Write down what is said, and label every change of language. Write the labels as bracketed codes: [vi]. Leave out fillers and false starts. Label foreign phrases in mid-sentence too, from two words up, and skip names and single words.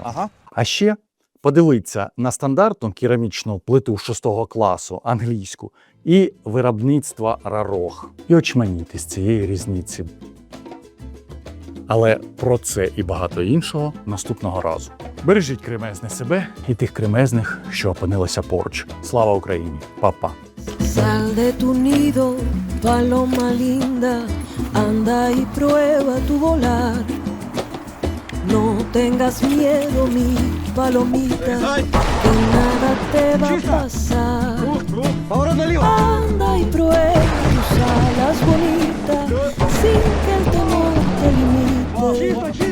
[uk] А ще подивіться на стандартну керамічну плиту 6-го класу англійську і виробництва «Рарох». І очманіти з цієї різниці. Але про це і багато іншого наступного разу. Бережіть кремезне себе і тих кремезних, що опинилися поруч. Слава Україні! Па-па! [es] Sal de tu nido, paloma linda, anda y prueba tu volar. No tengas miedo, mi palomita, que nada te va a pasar. Anda y prueba tus alas bonitas, sin que el temor te limite.